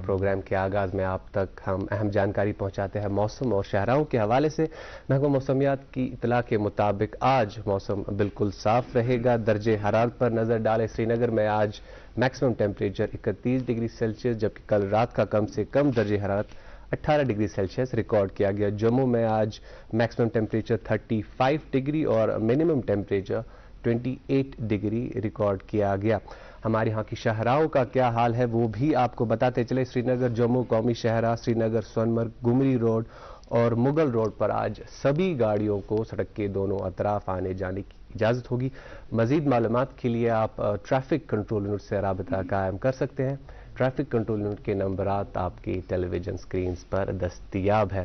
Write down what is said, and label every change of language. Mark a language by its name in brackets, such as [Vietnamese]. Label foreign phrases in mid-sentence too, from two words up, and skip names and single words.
[Urdu] پروگرام کے آغاز میں آپ تک ہم اہم جانکاری پہنچاتے ہیں موسم اور شہراؤں کے حوالے سے. محکمہ موسمیات کی اطلاع کے مطابق آج موسم بالکل صاف رہے گا. درجہ حرارت پر نظر ڈالیں, سری نگر میں آج [English] maximum temperature [Urdu] 31 [English] degree Celsius, [Urdu] جبکہ کل رات کا کم سے کم درجہ حرارت 18 [English] degree Celsius [Urdu] ریکارڈ کیا گیا. جموں میں آج [English] maximum temperature [Urdu] 35 ڈگری اور [English] minimum temperature [Urdu] 28 ڈگری ریکارڈ کیا گیا. ہمارے ہاں کی شاہراہوں کا کیا حال ہے وہ بھی آپ کو بتاتے چلے. سری نگر جموں قومی شاہراہ, سری نگر سونمرگ, گمری روڈ اور مغل روڈ پر آج سبھی گاڑیوں کو سڑک کے دونوں اطراف آنے جانے کی اجازت ہوگی. مزید معلومات کے لیے آپ ٹریفک کنٹرول یونٹ سے رابطہ قائم کر سکتے ہیں. ٹریفک کنٹرول یونٹ کے نمبرات آپ کی [English] television screens [Urdu] پر دستیاب ہے.